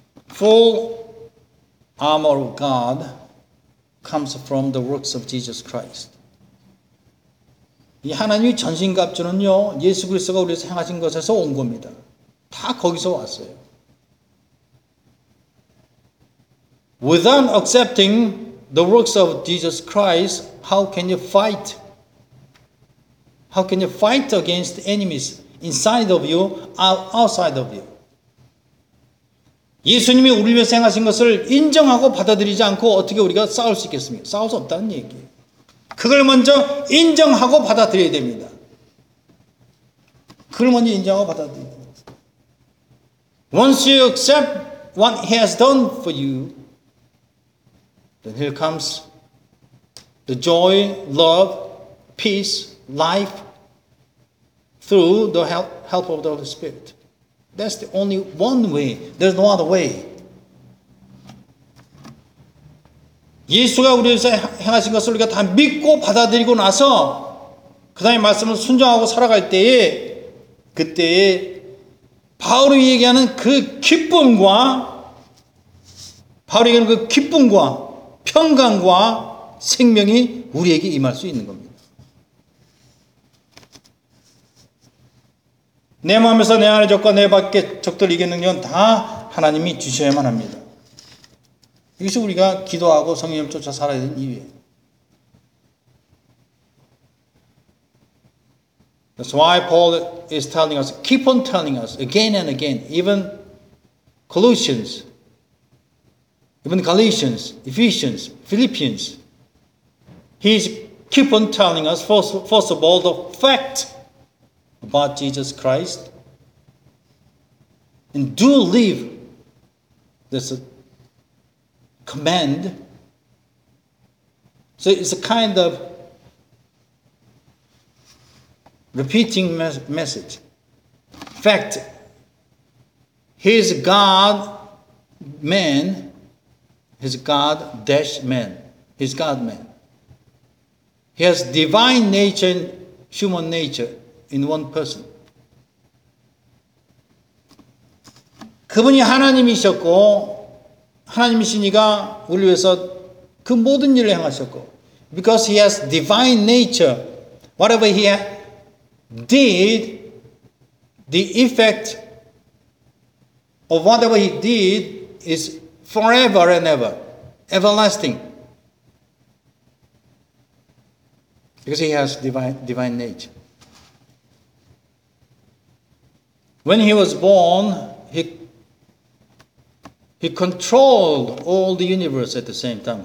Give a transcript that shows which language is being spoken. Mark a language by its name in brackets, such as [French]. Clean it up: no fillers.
[English] Full armor of God comes from the works of Jesus Christ. [Korean] 이 하나님의 전신갑주는요, 예수 그리스도가 우리에게 행하신 것에서 온 겁니다. 다 거기서 왔어요. [English] Without accepting the works of Jesus Christ, how can you fight? How can you fight against enemies inside of you, outside of you? [Korean] 예수님이 우리 위해서 행하신 것을 인정하고 받아들이지 않고 어떻게 우리가 싸울 수 있겠습니까? 싸울 수 없다는 얘기예요. 그걸 먼저 인정하고 받아들여야 됩니다. 그걸 먼저 인정하고 받아들여야 됩니다. [English] Once you accept what he has done for you, then here comes the joy, love, peace, life through the help of the Holy Spirit. That's the only one way. There's no other way. [Korean] 예수가 우리에게 행하신 것을 우리가 다 믿고 받아들이고 나서 그 다음에 말씀을 순종하고 살아갈 때에 그때에 바울이 얘기하는 그 기쁨과 바울이 얘기하는 그 기쁨과 평강과 생명이 우리에게 임할 수 있는 겁니다. 내 마음에서 내 안의 적과 내 밖의 적들을 이기는 건 다 하나님이 주셔야만 합니다. 이것이 우리가 기도하고 성령을 쫓아 살아야 되는 이유예요. [English] That's why Paul is telling us, keep on telling us again and again, even Galatians, Ephesians, Philippians. He's keep on telling us, first of all, the fact about Jesus Christ. And do live this command. So it's a kind of repeating message. In fact, he's God man, he's God dash man, he's God man. He has divine nature and human nature in one person. [Korean] 그분이 하나님이셨고 하나님이시니가 우리 위해서 그 모든 일을 행하셨고 [English] because he has divine nature whatever he did the effect of whatever he did is forever and ever everlasting because he has divine nature when he was born He controlled all the universe at the same time.